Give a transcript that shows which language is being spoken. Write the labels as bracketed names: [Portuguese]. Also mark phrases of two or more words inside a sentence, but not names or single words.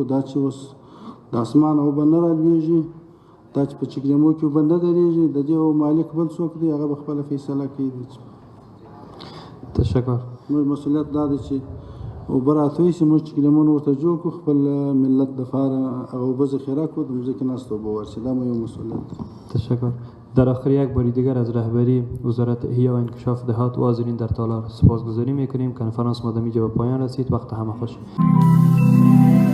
[Pashto] دا چې اوس د اسمان اوبه نه رالوېږي، دا چې په چکډیمو کې اوبه نه درېږي، د دې مالک بل څوک دی هغه به خپله فیصله کوي. تشکر. موږ مسؤلیت دا دی چې اوبه راتوی شي، موږ چکډیمونه ورته جوړ کړو، خپل ملت دپاره هغه اوبه ذخیره کړو، د مځکې ناست اوبه ورشي. دا مو یو مسؤلیت دی. تشکر. [Persian] در آخر یک باری دیگر از رهبری وزارت احیا و انکشاف دهات و حاضرین در تالار سپاسگزاری میکنیم. کنفرانس ما در اینجا به پایان رسید. وقت همه خوش.